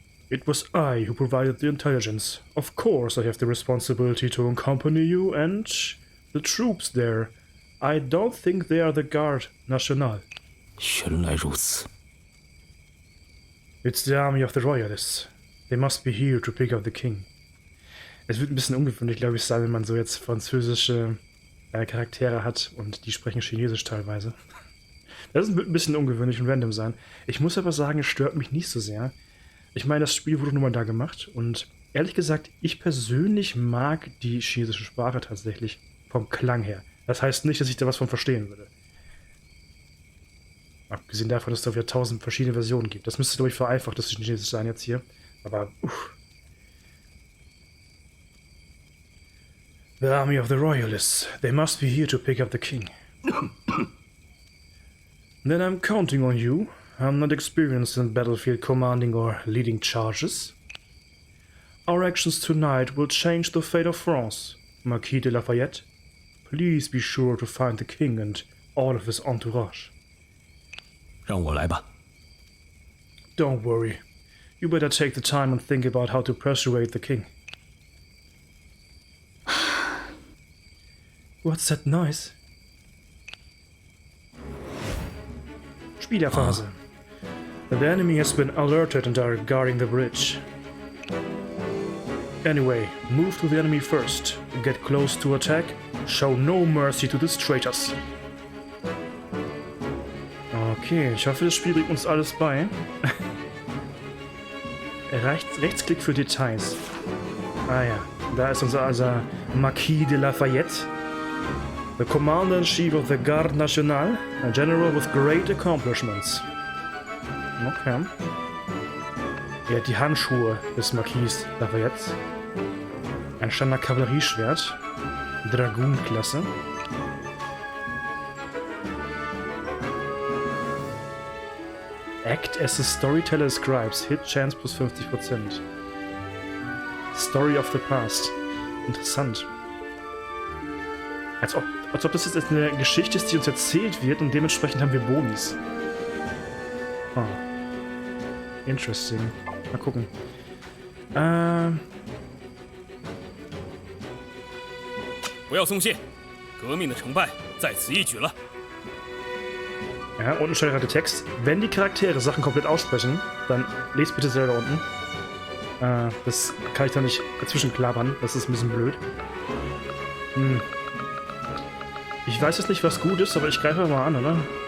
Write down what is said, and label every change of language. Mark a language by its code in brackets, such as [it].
[en] It was I who provided the intelligence. Of course I have the responsibility to accompany you and the troops there. I don't think they are the Garde Nationale. [zh] 原来如此。 [en] It's the army of the Royalists. They must be here to pick up the king. [de] Es wird ein bisschen ungewöhnlich, glaube ich, sein, wenn man so jetzt französische Charaktere hat und die sprechen Chinesisch teilweise. Das wird ein bisschen ungewöhnlich und random sein. Ich muss aber sagen, es stört mich nicht so sehr. Ich meine, das Spiel wurde nun mal da gemacht und ehrlich gesagt, ich persönlich mag die chinesische Sprache tatsächlich vom Klang her. Das heißt nicht, dass ich da was von verstehen würde. Abgesehen davon, dass es da wieder 1000 verschiedene Versionen gibt. Das müsste, glaube ich, vereinfacht, das Chinesisch sein jetzt hier. [en] Aber, The army of the Royalists. They must be here to pick up the king. Then I'm counting on you. I'm not experienced in battlefield commanding or leading charges. Our actions tonight will change the fate of France. Marquis de Lafayette, please be sure to find the king and all of his entourage. [zh] 让我来吧。 [en] Don't worry. You better take the time and think about how to persuade the king. What's that noise? Spielerphase. The enemy has been alerted and are guarding the bridge. Anyway, move to the enemy first. Get close to attack. Show no mercy to these traitors. [de] Okay, ich hoffe, das Spiel bringt uns alles bei. Rechtsklick für Details. Ah ja, da ist unser Marquis de Lafayette. [en] The Commander-in-Chief of the Garde Nationale, a general with great accomplishments. Okay. [de] Er hat die Handschuhe des Marquis Lafayette. Ein Standard-Kavallerieschwert. Dragoon-Klasse. [en] Act as the storyteller describes. Hit Chance plus 50%. Story of the past. Interessant. [de] Als ob das jetzt eine Geschichte ist, die uns erzählt wird und dementsprechend haben wir Bonis. [en] Oh. Interesting. [de] Mal gucken. [zh] 不要松懈，革命的成败在此一举了。 [de] Ja, unten steht gerade Text. Wenn die Charaktere Sachen komplett aussprechen, dann lest bitte selber unten. Das kann ich da nicht dazwischen klappern. Das ist ein bisschen blöd. Ich weiß jetzt nicht, was gut ist, aber ich greife mal an, oder?